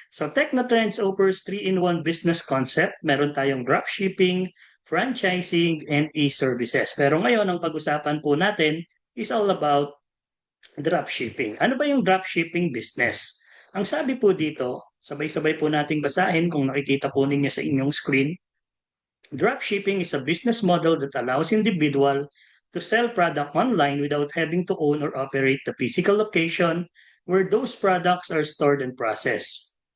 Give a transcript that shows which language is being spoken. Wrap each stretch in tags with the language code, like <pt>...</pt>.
<en>So Technotrends offers 3-in-1 business concept.</en> <tl>Meron tayong dropshipping, franchising, and e-services. Pero ngayon, ang pag-usapan po natin</tl> <en>is all about dropshipping.</en> <tl>Ano ba yung dropshipping business? Ang sabi po dito, sabay-sabay po nating basahin kung nakikita po ninyo sa inyong screen.</tl> <en>Dropshipping is a business model that allows individual to sell product online without having to own or operate the physical location where those products are stored and processed.</en>